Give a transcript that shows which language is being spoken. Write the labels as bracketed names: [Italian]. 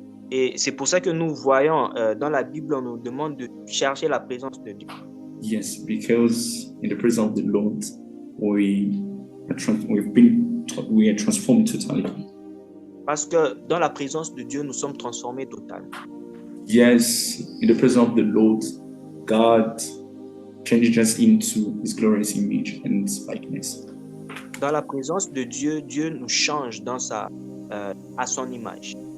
[French] Et c'est pour ça que nous voyons dans la Bible, on nous demande de chercher la présence de Dieu. [English] Yes, because in the presence of the Lord, we are transformed totally. [French] Parce que dans la présence de Dieu, nous sommes transformés totalement. [English] Yes, in the presence of the Lord, God changes us into His glorious image and likeness. [French] Dans la présence de Dieu, Dieu nous change à son image.